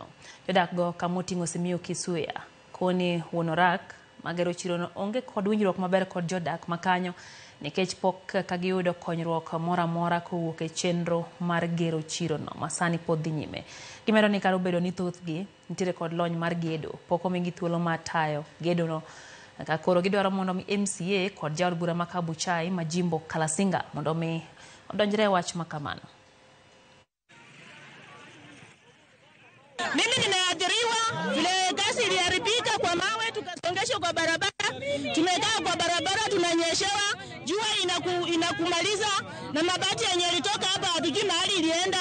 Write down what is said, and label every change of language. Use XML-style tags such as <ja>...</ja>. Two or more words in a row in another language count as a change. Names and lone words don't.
<luo>Jodak go kamoting'o Simiyu Kisuya koni wonorak magero chirono onge kod winjruok maber kod jodak makanyo nikech pok kagiyudo konyruok moro amora kowuok e chenro mar gero chirono masani pod dhi nyime. Gimedo ni karo bedo ni thothgi nitiere kod lony mar gedo pok omigi thuolo mar tayo gedono. Koro gidwaro mondo mi MCA kod jaod bura ma Kabuchai Majimbo Kalasinga mondo mi odonjre wach makamano.</luo> <sw>Mimi nimeathiriwa vile gasi iliharibika kwa mawe tukasongeshwa kwa barabara. Tumekaa kwa barabara tunanyeshewa, jua inakumaliza na mabati yenye ilitoka hapa hatujui mahali ilienda.</sw>